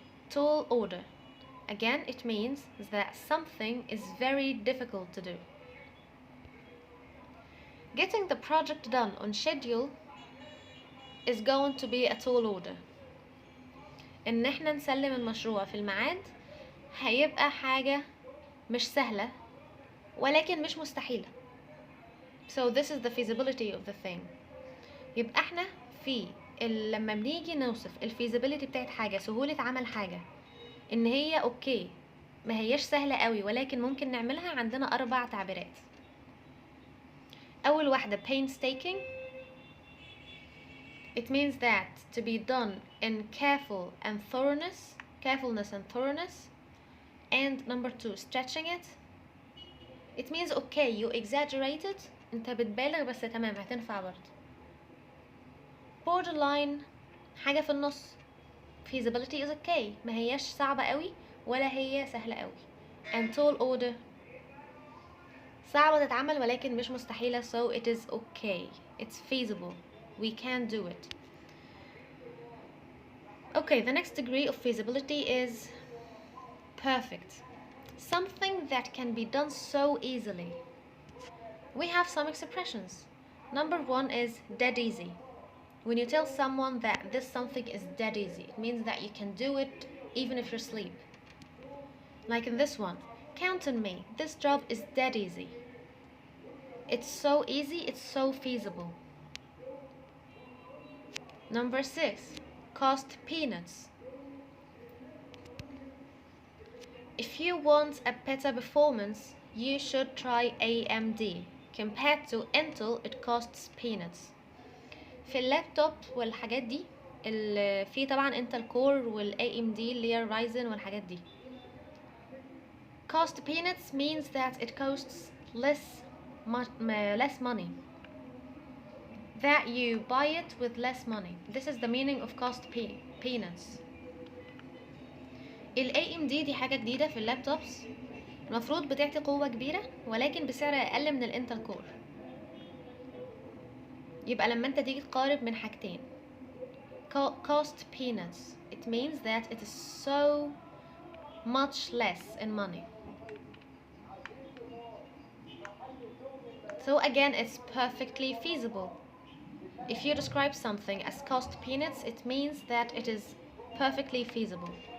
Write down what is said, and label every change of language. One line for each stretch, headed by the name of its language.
English: Tall order. Again, it means that something is very difficult to do. Getting the project done on schedule is going to be a tall order.
Arabic: إن احنا نسلم المشروع في الميعاد هيبقى حاجة مش سهلة ولكن مش مستحيلة.
English: So this is the feasibility of the thing.
Arabic: يبقى احنا لما بنيجي نوصف الفيزيبيليتي بتاعت حاجة، سهولة عمل حاجة، ان هي اوكي ما هيش سهلة قوي ولكن ممكن نعملها، عندنا 4 تعبيرات. اول واحدة painstaking.
English: It means that to be done in carefulness and thoroughness, And number 2, stretching it. It means okay, you exaggerated.
Arabic: انت بتبالغ بس تمام هتنفع برضه. borderline حاجة في النص.
English: feasibility is okay.
Arabic: ما هياش صعبة قوي ولا هي سهلة قوي.
English: and tall order
Arabic: صعبة تتعمل ولكن مش مستحيلة,
English: so it is okay. It's feasible. We can do it. Okay, the next degree of feasibility is perfect. Something that can be done so easily. We have some expressions. Number 1 is dead easy. When you tell someone that this something is dead easy, it means that you can do it even if you're asleep. Like in this one, count on me, this job is dead easy. It's so easy, it's so feasible. Number 6, cost peanuts. If you want a better performance, you should try AMD. Compared to Intel, it costs peanuts.
Arabic: في اللابتوب والحاجات دي في طبعا انتل كور والاي ام دي اللي هي رايزن والحاجات دي.
English: cost peanuts means that it costs less money, that you buy it with less money. This is the meaning of cost peanuts.
Arabic: الاي ام دي حاجة جديدة في اللابتوبس, المفروض بتعطي قوة كبيرة ولكن بسعر اقل من الانتل كور. يبقى لما انت تيجي تقارب من حاجتين,
English: cost peanuts, it means that it is so much less in money. So again, it's perfectly feasible. If you describe something as cost peanuts, it means that it is perfectly feasible.